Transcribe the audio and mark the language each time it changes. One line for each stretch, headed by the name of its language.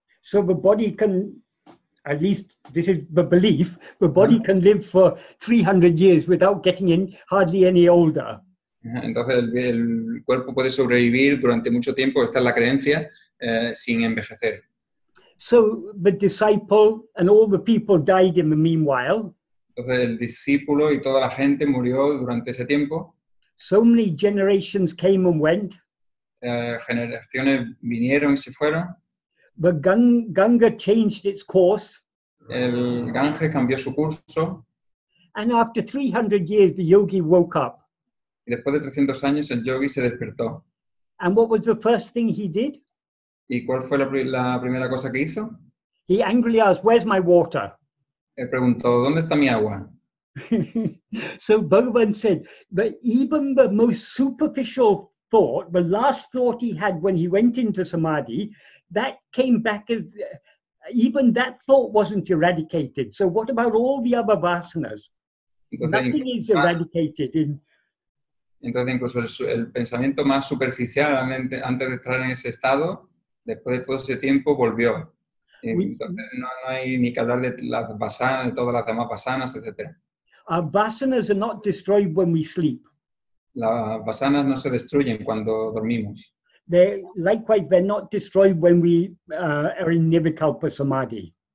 English: So the body can, at least this is the belief, the body can live for 300 years without getting hardly any older.
Spanish: Entonces el cuerpo puede sobrevivir durante mucho tiempo, esta es la creencia, sin envejecer.
English: So the disciple and all the people died in the meanwhile.
Spanish: Entonces el discípulo y toda la gente murió durante ese tiempo.
English: So many generations came and went.
Spanish: Generaciones vinieron y se fueron.
English: The Ganga changed its course.
Spanish: El Gange cambió su curso.
English: And after 300 years, the yogi woke up.
Spanish: Y después de 300 años, el yogi se despertó.
English: And what was the first thing he did?
Spanish: ¿Y cuál fue la primera cosa que hizo?
English: He angrily asked, "Where's my water?"
Spanish: Él preguntó, ¿dónde está mi agua?
English: So Bhagavan said that even the most superficial thought, the last thought he had when he went into Samadhi, that came back as, even that thought wasn't eradicated. So what about all the other vasanas? Nothing is eradicated
Spanish: Entonces incluso el pensamiento más superficial antes de entrar en ese estado, después de todo ese tiempo, volvió. Entonces no hay ni que hablar de las vasanas, de todas las demás vasanas, etc.
English: Our vasanas are not destroyed when we sleep.
Spanish: Las vasanas no se destruyen cuando dormimos.
English: Likewise, they're not destroyed when we are in Nirvikalpa Samadhi.